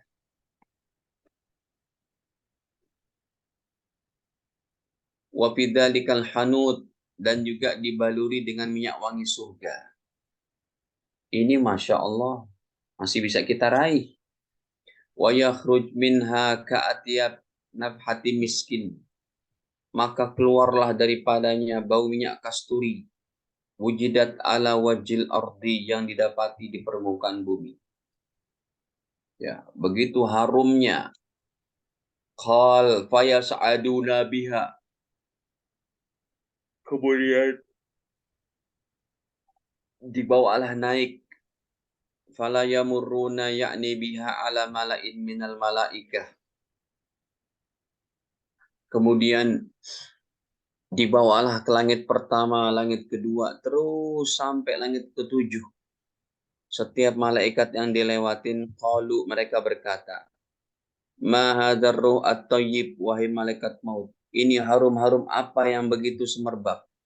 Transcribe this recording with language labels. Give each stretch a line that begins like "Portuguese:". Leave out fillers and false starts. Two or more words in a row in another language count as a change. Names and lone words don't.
Arabic: وفي ذلك الحنوط,
Indonesian: dan juga dibaluri dengan minyak wangi surga. Ini
Arabic: ما شاء الله
Indonesian: masih bisa kita raih.
Arabic: ويخرج منها كأطيب نفحة مسك.
Indonesian: Maka keluarlah daripadanya bau minyak kasturi.
Arabic: وجدت على وجه الأرض,
Indonesian: yang didapati di permukaan bumi. Ya, begitu harumnya.
Arabic: قال فيصعدون بها.
Indonesian: Kemudian dibawalah naik.
Arabic: فلا يمرون يعني بها على ملإ من الملائكة.
Indonesian: Kemudian dibawalah ke langit pertama, langit kedua, terus sampai langit ketujuh. Setiap malaikat yang dilewatin, qalu, mereka berkata,
Arabic: ما هذا الروح الطيب,
Indonesian: wahai malaikat maut, ini harum-harum apa yang begitu semerbak?